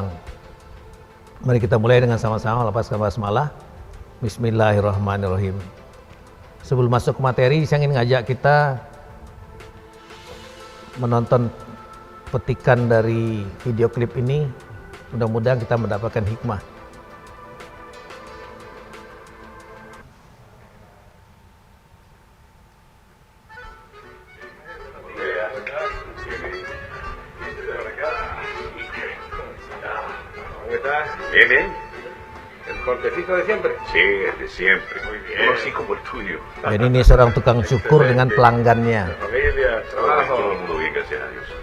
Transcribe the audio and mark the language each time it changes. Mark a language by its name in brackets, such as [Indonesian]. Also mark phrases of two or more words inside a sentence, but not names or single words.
[Indonesian] Mari kita mulai dengan sama-sama lepaskan basmalah. Bismillahirrahmanirrahim. Sebelum masuk ke materi, saya ingin ngajak kita menonton petikan dari video klip ini. Mudah-mudahan kita mendapatkan hikmah. [Spanish] Bien. ¿El cortecito de siempre? Sí, el de siempre. Muy bien. Uno así como el tuyo. [Indonesian] Dan ini seorang tukang cukur dengan pelanggannya. [Spanish] La familia, trabajo. Todo el mundo bien, gracias a Dios.